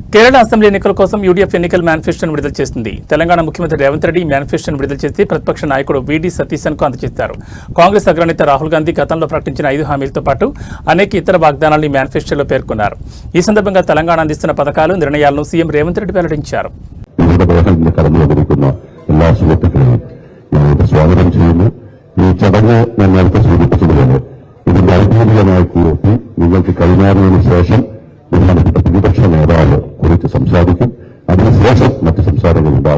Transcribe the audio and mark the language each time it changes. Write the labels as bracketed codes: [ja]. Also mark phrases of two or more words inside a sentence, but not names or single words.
[te] కేరళ అసెంబ్లీ ఎన్నికల కోసం యూడీఎఫ్ ఎన్నికల మేనిఫెస్టోను విడుదల చేసింది. తెలంగాణ ముఖ్యమంత్రి రేవంత్ రెడ్డి మేనిఫెస్టోను విడుదల చేసి ప్రతిపక్ష నాయకుడు వీడి సతీశన్కు అందజేశారు. కాంగ్రెస్ అగ్రనేత రాహుల్ గాంధీ గతంలో ప్రకటించిన 5 హామీలతో పాటు అనేక ఇతర వాగ్దానాలను ఈ మేనిఫెస్టోలో పేర్కొన్నారు. ఈ సందర్భంగా తెలంగాణ అందిస్తున్న పథకాలు, నిర్ణయాలను సీఎం రేవంత్ రెడ్డి వెల్లడించారు. [ml] ഈ ചടങ്ങ് ഞാൻ നേരത്തെ സൂചിപ്പിച്ചതുപോലെ ഇതിന്റെ ഔദ്യോഗികമായ പൂർത്തി നിങ്ങൾക്ക് കൈമാറിയതിനു ശേഷം ബഹുമാനപ്പെട്ട പ്രതിപക്ഷ നേതാവ് കുറിച്ച് സംസാരിക്കും. അതിനുശേഷം മറ്റ് സംസാരങ്ങളുണ്ടാകും.